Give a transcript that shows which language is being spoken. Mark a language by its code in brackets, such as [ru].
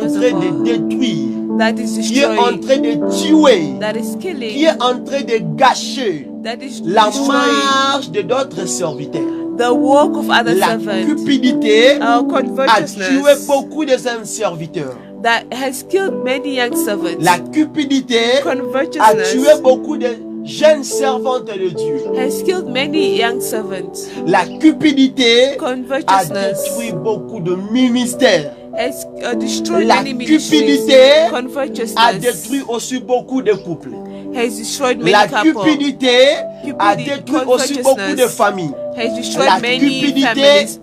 [en] first train of all, [fr] de détruire, [en] that is [fr] qui est en [en] destroying, [fr] train de tuer, [en] that is killing, [fr] qui est en train de gâcher [en] that is [fr] la [en] destroying [fr] marche de d'autres serviteurs. [en] the work of other [fr] La [en] servants. [fr] cupidité [en] Our [fr] a tué [en] covetousness [fr] beaucoup de jeunes serviteurs. [en] that has killed many young servants. [fr] La cupidité a [en] Covetousness [fr] tué beaucoup de jeunes servantes de Dieu. [en] has killed many young servants. [fr] La cupidité a [en] Covetousness [fr] détruit beaucoup de ministères. [en] has destroyed [fr] La [en] many ministries. [fr] cupidité a [en] Covetousness [fr] détruit aussi beaucoup de couples. [en] has destroyed many [fr] La [en] couples. [fr] cupidité a [en] Cupidity, [fr] détruit aussi beaucoup de familles. [en] Has destroyed [fr] La [en] many [fr] cupidité [en] families.